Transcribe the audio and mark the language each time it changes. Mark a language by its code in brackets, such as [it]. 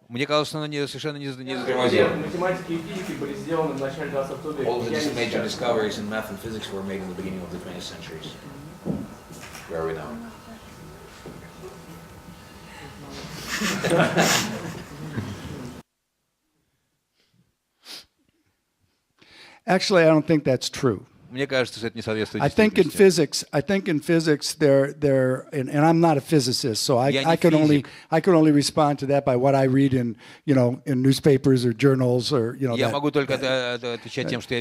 [ru] Мне кажется, она совершенно не затормозила. Математики и физики были сделаны в начале 20 века. [en] All the major discoveries in math and physics were made in the beginning of the 20th centuries. Where are we now? Actually, I don't think that's true. [ru] Мне кажется, что это не соответствует [en] I think in physics, they're, and I'm not a physicist, so I can only respond to that by what I read in newspapers or journals or [ru] Я могу только отвечать тем, что я